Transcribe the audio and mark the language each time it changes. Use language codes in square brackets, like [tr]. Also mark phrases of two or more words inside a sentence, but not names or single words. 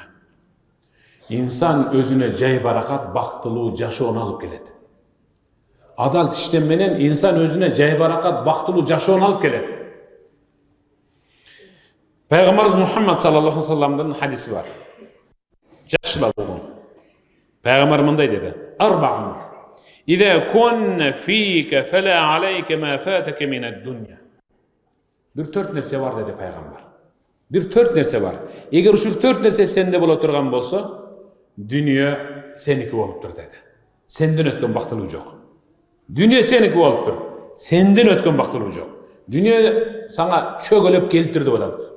[ky] Инсан өзүнө жай баракат, бактылуу жашоону алып келет. Адал тиштем менен инсан өзүнө жай баракат, бактылуу жашоону алып келет. Пайгамбарыбыз Мухаммад [ar] صلى الله عليه وسلم [ky] хадиси бар. Жакшылап угун. Пайгамбар мындай деди: [ar] "Арбаун. إذا كن فيك فلا عليك ما فاتك من الدنيا." [ky] Бир төрт нерсе бар деди пайгамбар. Бир төрт нерсе бар. Эгер ушул төрт нерсе сенде боло турган болсо, дүнүйө сеники болуптур деди. Сенден өткөн бактылуу жок. Дүнүйө сеники болуптур. Сенден өткөн бактылуу жок. Дүнүйө сага чөгөлөп келиптир деп атат.